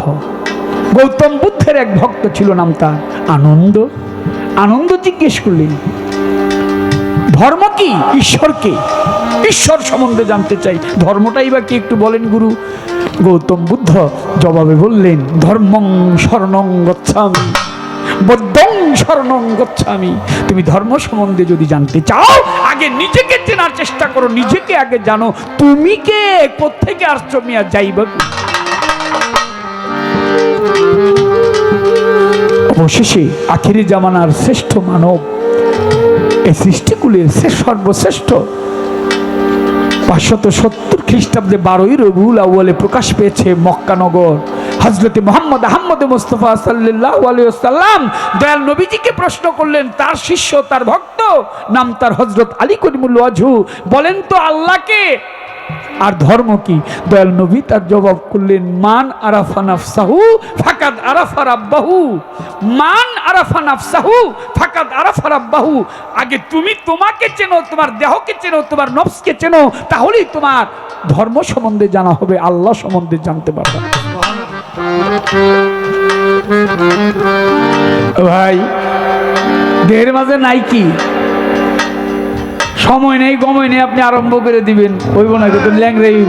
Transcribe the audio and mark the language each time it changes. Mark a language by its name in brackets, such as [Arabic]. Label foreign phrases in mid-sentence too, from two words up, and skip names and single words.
[Bangla] গৌতম বুদ্ধের এক ভক্ত ছিল, নাম তার আনন্দ। আনন্দ জিজ্ঞেস করলেন, ধর্ম কি, ঈশ্বরকে, ঈশ্বর সম্বন্ধে জানতে চাই, ধর্মটাই বা কি একটু বলেন গুরু। গৌতম বুদ্ধ জবাবে বললেন, [Pali] ধর্মং শরণং গচ্ছামি, বৌদ্ধং শরণং গচ্ছামি। [Bangla] তুমি ধর্ম সম্বন্ধে যদি জানতে চাও, আগে নিজেকে চেনার চেষ্টা করো, নিজেকে আগে জানো, তুমি কে, কোত্থেকে আসছো মিয়া, যাইবা। অবশেষে আখিরি জামানার শ্রেষ্ঠ মানব, এই সৃষ্টিকুলের সর্বশ্রেষ্ঠ 570 খ্রিস্টাব্দে 12ই রবিউল আউয়ালে প্রকাশ পেয়েছে মক্কা নগর। হযরতে মুহাম্মদ আহমদ মুস্তাফা [Arabic] صلى الله عليه وسلم [Bangla] দয়াল নবীজিকে প্রশ্ন করলেন, তার শিষ্য, তার ভক্ত, নাম তার হযরত আলী করিমুল ওয়াজহু, বলেন তো আল্লাহকে আর ধর্ম কি? দয়াল নবী তার জবাব করলেন, [Arabic] من عرف نفسه فقد عرف ربه، من عرف نفسه فقد عرف ربه. [Bangla] আগে তুমি তোমাকে চেনো, তোমার দেহকে চেনো, তোমার নফসকে চেনো, তাহলেই তোমার ধর্ম সম্বন্ধে জানা হবে, আল্লাহ সম্বন্ধে জানতে পারবে। ভাই দেহের মাঝে নাই কি, সময় নেই গময় নেই, আপনি আরম্ভ করে দিবেন, হইব না তো ল্যাংরাই হইব।